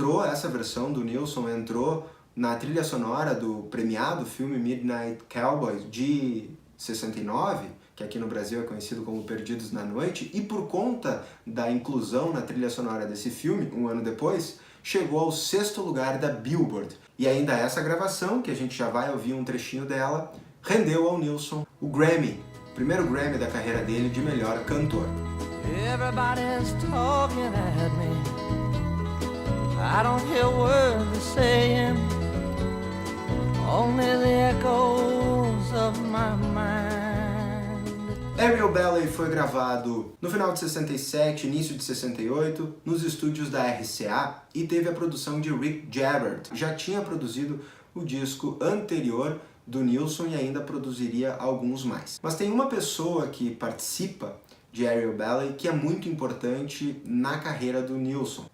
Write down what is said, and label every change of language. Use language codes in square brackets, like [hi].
[pt] Essa versão do Nilsson entrou na trilha sonora do premiado filme Midnight Cowboy de 69, que aqui no Brasil é conhecido como Perdidos na Noite, e por conta da inclusão na trilha sonora desse filme, um ano depois, chegou ao 6º lugar da Billboard. E ainda essa gravação, que a gente já vai ouvir um trechinho dela, rendeu ao Nilsson o Grammy, o primeiro Grammy da carreira dele de melhor cantor. [en] Everybody's talking at me. I don't hear words they're saying, only the echoes of my mind. [pt] Aerial Ballet foi gravado no final de 67, início de 68, nos estúdios da RCA e teve a produção de Rick Jarrett. Já tinha produzido o disco anterior do Nilsson e ainda produziria alguns mais. Mas tem uma pessoa que participa de Aerial Ballet que é muito importante na carreira do Nilsson.